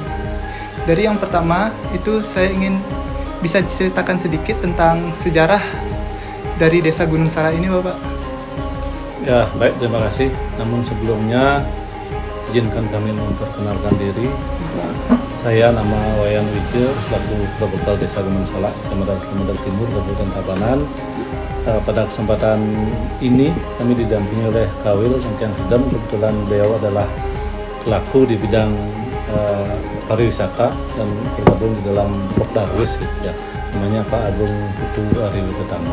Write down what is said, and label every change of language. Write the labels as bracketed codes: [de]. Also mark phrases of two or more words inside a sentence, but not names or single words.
[id] Dari yang pertama, itu saya ingin bisa diceritakan sedikit tentang sejarah dari Desa Gunung Salak ini, Bapak. Ya, baik, terima kasih. Namun sebelumnya, izinkan kami memperkenalkan diri. Saya nama Wayan Wijaya, selaku perbekal Desa Gunung Salak, Kecamatan Selemadak Timur, Kabupaten Tabanan. Pada kesempatan ini, kami didampingi oleh Kawil Kencang Sedam. Kebetulan beliau adalah pelaku di bidang pariwisata dan tergabung di dalam Pokdarwis, gitu ya. Namanya Pak Agung Putu Ariwi Ketama.